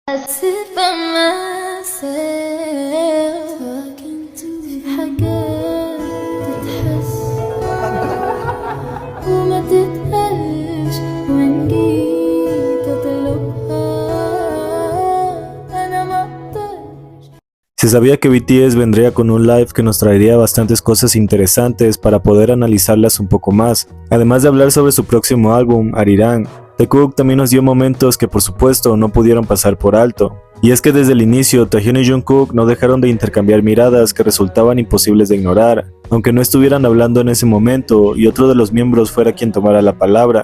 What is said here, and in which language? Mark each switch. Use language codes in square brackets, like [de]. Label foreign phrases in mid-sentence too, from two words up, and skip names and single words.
[en] sit by myself talking to [ar] حاجات تتحس وما تتقالش وإن جيت أطلبها أنا مقدرش. [es] Se sabía que BTS vendría con un live que nos traería bastantes cosas interesantes para poder analizarlas un poco más, además de hablar sobre su próximo álbum, Arirang. Taekook también nos dio momentos que por supuesto no pudieron pasar por alto. Y es que desde el inicio, Taehyun y Jungkook no dejaron de intercambiar miradas que resultaban imposibles de ignorar, aunque no estuvieran hablando en ese momento y otro de los miembros fuera quien tomara la palabra.